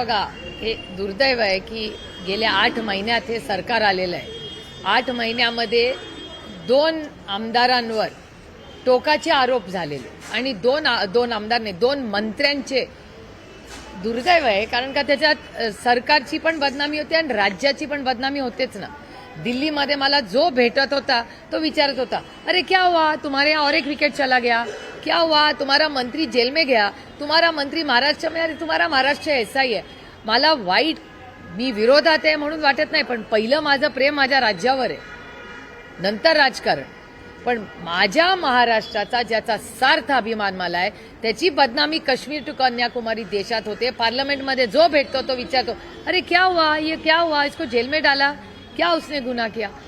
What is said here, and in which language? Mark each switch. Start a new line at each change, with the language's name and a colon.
Marathi: बघा, हे दुर्दैव आहे की गेल्या 8 महिन्यात हे सरकार आलेलं आहे. 8 महिन्यामध्ये 2 आमदारांवर टोकाचे आरोप झालेले आणि दोन आमदार नाही, 2 मंत्र्यांचे. दुर्दैव आहे, कारण का त्याच्यात सरकारची पण बदनामी होते आणि राज्याची पण बदनामी होतेच ना. दिल्लीमध्ये मला जो भेटत होता तो विचारत होता,
Hindi: अरे क्या हुआ तुम्हारे यहाँ और एक विकेट चला गया, क्या हुआ तुम्हारा मंत्री जेल में गया, तुम्हारा मंत्री महाराष्ट्र में, अरे तुम्हारा महाराष्ट्र ऐसा ही है.
Marathi: मला वाईट, मी विरोधात आहे म्हणून वाटत नाही, पण पहिलं माझं प्रेम माझ्या राज्यावर आहे, नंतर राजकारण. पण माझ्या महाराष्ट्राचा ज्याचा सार्थ अभिमान मला आहे त्याची बदनामी काश्मीर टू कन्याकुमारी देशात होते. पार्लमेंटमध्ये जो भेटतो तो विचारतो,
Hindi: अरे क्या हुआ, ये क्या हुआ, इसको जेल में डाला, क्या उसने गुन्हा किया.